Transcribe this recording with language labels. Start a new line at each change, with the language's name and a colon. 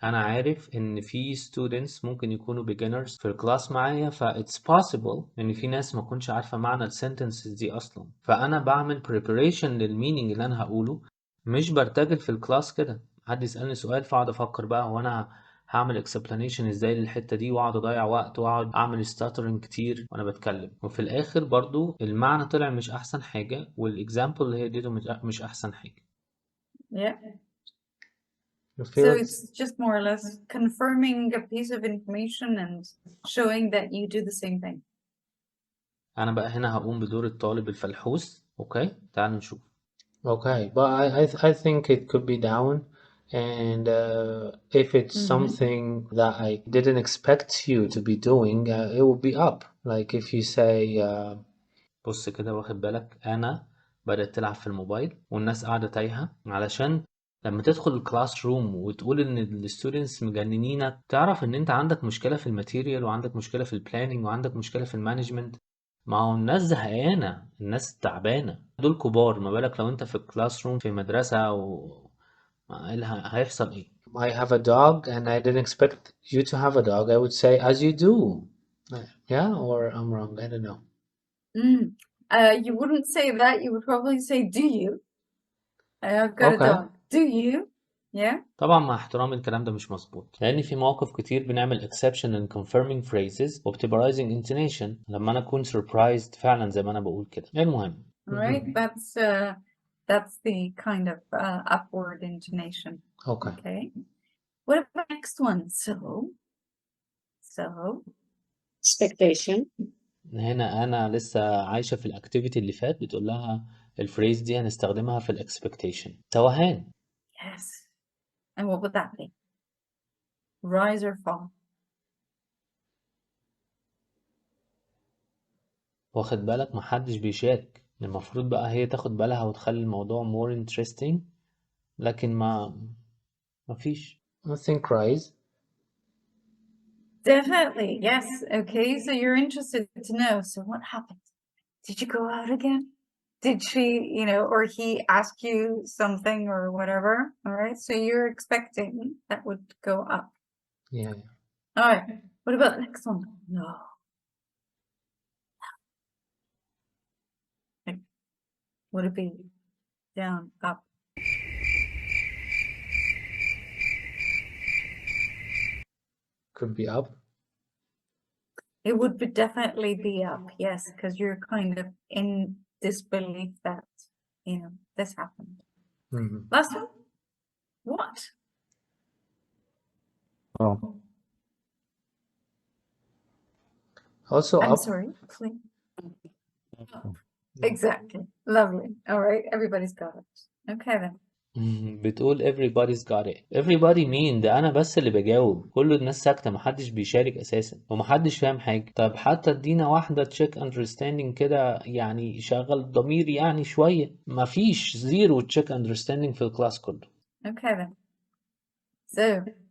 Arabic: أنا عارف إن في students ممكن يكونوا beginners في الكلاس معايا،
English: it's possible
Arabic: إن في ناس ما كنتش عارفة معنى ال sentences دي أصلا، فأنا بعمل preparation للمينينج اللي أنا هقوله، مش برتجل في الكلاس كده. حد يسألني سؤال فأقعد أفكر بقى هو أنا هعمل explanation ازاي للحتة دي، واقعد اضيع وقت واقعد اعمل stuttering كتير وانا بتكلم، وفي الاخر برضو المعنى طلع مش احسن حاجة، والاكزامبل اللي هي اديته مش احسن حاجة.
English: Yeah. You So feel it's just more or less confirming a piece of information and showing that you do the same thing.
Arabic: انا بقى هنا هقوم بدور الطالب الفلحوس. اوكي تعال نشوف.
English: Okay, but I think it could be down, and if it's something that I didn't expect you to be doing, it will be up. Like if you say
Arabic: بص كده واخد بالك أنا بدأت تلعب في الموبايل والناس قاعدة تايهة، علشان لما تدخل الكلاس روم وتقول إن الستودنتس مجننينك تعرف إن أنت عندك مشكلة في الماتيريال وعندك مشكلة في البلاننج وعندك مشكلة في المانجمنت. ما هو الناس زهقانة، الناس تعبانة، دول كبار، ما بالك لو أنت في الكلاس روم في مدرسة إيه اللي هيحصل إيه؟
English: I have a dog and I didn't expect you to have a dog. I would say as you do. Yeah, or I'm wrong. I don't know. You wouldn't say that. You would probably say, "Do you?" I've got a Okay. dog. Do you? Yeah.
Arabic: طبعا مع احترامي الكلام ده مش مظبوط، لأن في مواقف كتير بنعمل
English: exception and confirming phrases
Arabic: وبتبقى rising intonation لما أنا أكون surprised فعلا زي ما أنا بقول كده. المهم.
English: All right. That's the kind of upward intonation. Okay. Okay. What about the next one? So. Expectation.
Arabic: هنا أنا لسه عايشة في الأكتيفيتي اللي فات، بتقول لها الفريز دي هنستخدمها في الإكسبكتيشن. توهان.
English: Yes. And what would that be? Rise or fall?
Arabic: واخد بالك محدش بيشارك، المفروض بقى هي تاخد بالها وتخلي الموضوع
English: more interesting،
Arabic: لكن ما فيش.
English: I think rise. Definitely. Yes. Okay. So you're interested to know. So what happened? Did you go out again? Did she, or he ask you something or whatever? All right. So you're expecting that would go up. Yeah. All right. What about the next one? No. Like, would it be down, up? Could be up. It would definitely be up, yes, because you're kind of in disbelief that, this happened. Last one? What? Oh, Also I'm up. sorry, please. Exactly. Lovely. All right. Everybody's got it. Okay then.
Arabic: بتقول
English: everybody's got it.
Arabic: everybody مين؟ ده أنا بس اللي بجاوب، كل الناس ساكتة، محدش بيشارك أساسا ومحدش فاهم حاجة. طب حتى ادينا واحدة check understanding كده، يعني شغل الضمير يعني شوية. مفيش، زيرو check understanding في الكلاس كله.
English: Okay then. So.